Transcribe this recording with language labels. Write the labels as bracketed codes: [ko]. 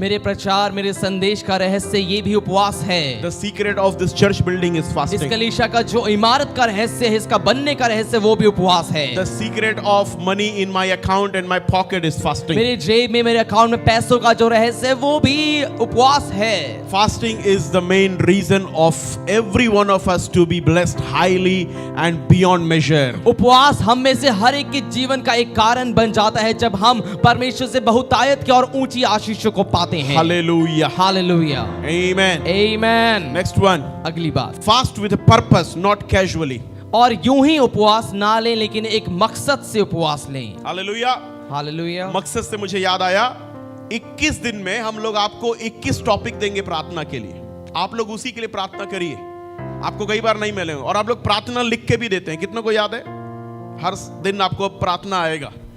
[hi] मेरे प्रचार, मेरे संदेश का रहस्य ये भी उपवास है। [en] the secret of this church building is [hi] इस [en] Fasting. [hi] कलीसिया का जो इमारत का रहस्य है, इसका बनने का रहस्य, वो भी उपवास है। [en] The secret of money in my account and my pocket is fasting. [hi] मेरे जेब में, मेरे अकाउंट में पैसों का जो रहस्य है, वो भी उपवास है। [en] Fasting is the main reason of every one of us to be blessed highly and beyond measure. [hi] उपवास हम में से हर एक के जीवन का एक कारण बन जाता है जब हम परमेश्वर से बहुतायत की और ऊंची आशीषों को पाते हैं। [en] Hallelujah. [hi] Hallelujah, [en] Amen. [hi] आमेन। [en] Next one. [hi] अगली बात, [en] Fast with a purpose, not casually. [hi] और यूं ही उपवास ना लें, लेकिन एक मकसद से उपवास लें। [en] Hallelujah. [hi] हालेलुया। मकसद से मुझे याद आया, 21 दिन में हम लोग आपको 21 टॉपिक देंगे प्रार्थना के लिए। आप लोग उसी के लिए प्रार्थना करिए, आपको कई बार नहीं मिलेंगे। और आप लोग प्रार्थना लिख के भी देते हैं, कितनों को याद है? हर दिन आपको प्रार्थना आएगा।